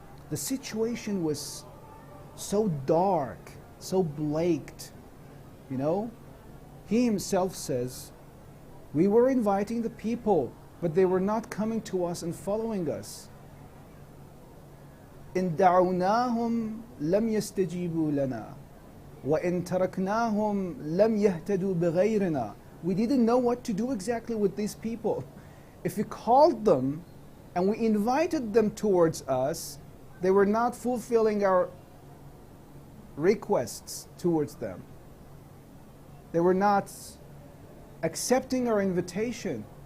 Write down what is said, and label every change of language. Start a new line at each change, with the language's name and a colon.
English: The situation was so dark, so black. You know, he himself says, we were inviting the people, but they were not coming to us and following us.
Arabic: إن دعوناهم لم يستجيبوا لنا وإن تركناهم لم يهتدوا بغيرنا.
English: We didn't know what to do exactly with these people. If we called them and we invited them towards us, they were not fulfilling our requests towards them. They were not accepting our invitation.